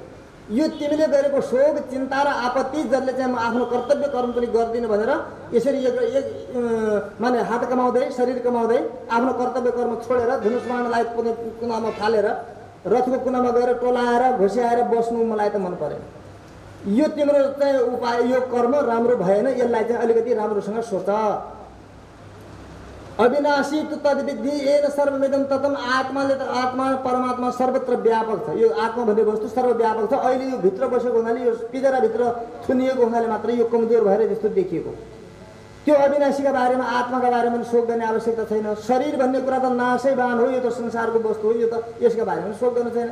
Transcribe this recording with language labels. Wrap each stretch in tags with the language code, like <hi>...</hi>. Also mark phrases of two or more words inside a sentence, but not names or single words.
<ne>यो तिमीले गरेको शोक चिन्ता र आपत्ति जसले चाहिँ म आफ्नो कर्तव्य कर्म पनि गर्दिनँ भनेर यसरी एक माने हात कमाउँदै शरीर कमाउँदै आफ्नो कर्तव्य कर्म छोडेर धनुष्मानलाई कुनामा फालेर रथको कुनामा गएर टोलाएर घोस्याएर बस्नु मलाई त मन परेन। यो तिम्रो चाहिँ उपाय यो कर्म राम्रो भएन, यसलाई चाहिँ अलिकति राम्रोसँग सोच।</ne> <sa>अविनाशी तु तद्विद्धि येन सर्वमिदं ततम्।</sa> <ne>आत्माले त आत्मा परमात्मा सर्वत्र व्यापक छ। यो आत्मा भन्ने वस्तु सर्वव्यापक छ। अहिले यो भित्र बसेको हुनाले यो पिजराभित्र थुनिएको हुनाले मात्र यो कमजोर भएर जस्तो देखिएको। त्यो अविनाशीका बारेमा आत्माका बारेमा पनि शोक गर्ने आवश्यकता छैन। शरीर भन्ने कुरा त नाशैवान हो, यो त संसारको वस्तु हो, यो त यसका बारेमा शोक गर्नु छैन।</ne>